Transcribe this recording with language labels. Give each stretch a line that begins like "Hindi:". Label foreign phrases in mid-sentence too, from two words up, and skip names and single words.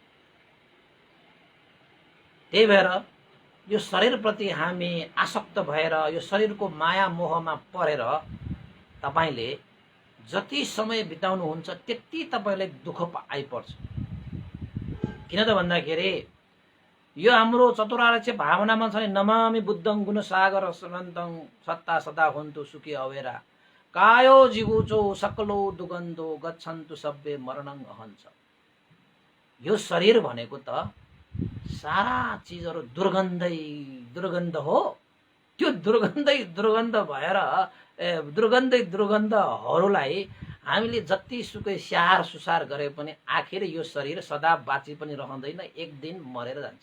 Nepali: त्यही भएर यो शरीरप्रति हामी आसक्त भएर यो शरीरको माया मोहमा परेर तपाईले जति समय बिताउनुहुन्छ त्यति तपाईलाई दुःख आइपर्छ। किन त भन्दाखेरि यो हाम्रो चतुरार्य भावनामा छ नि,
Pali: नमामि बुद्धं गुणसागर समन्तं सत्ता सदा हुन्तु सुखी अवेरा कायो जिगुचो सकलो दुगन्धो गच्छन्तु सब्बे मरणं अहन्छ।
Nepali: यो शरीर भनेको त सारा चीजहरु दुर्गन्धै दुर्गन्ध हो। त्यो दुर्गन्धै दुर्गन्ध भएर दुर्गन्धै दुर्गन्धहरूलाई हामीले जति सुकै स्याहार सुसार गरे पनि आखिर यो शरीर सदा बाँची पनि रहँदैन, एक दिन मरेर जान्छ।